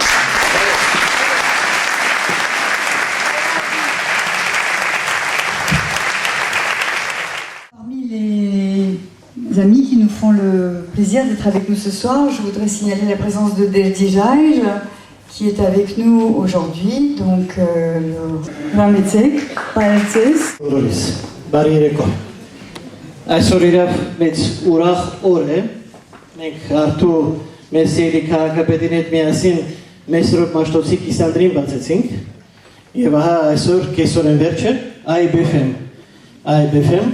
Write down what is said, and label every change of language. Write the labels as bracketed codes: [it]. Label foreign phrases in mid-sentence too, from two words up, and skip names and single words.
[fr] Parmi les amis qui nous font le plaisir d'être avec nous ce soir, je voudrais signaler la présence de Dejaj, qui est avec nous aujourd'hui, donc Rametsek, Paeltses. [hy] Բարերեկո։ Այսօր իրավ մեծ ուրախ օր է։ Մենք արդու մեր սիրելի քաղաքապետին հետ միասին Մեսրոպ Մաշտոցի կիսանդրին բացեցինք։ Եվ ահա այսօր կեսօրեն վերջը IBFM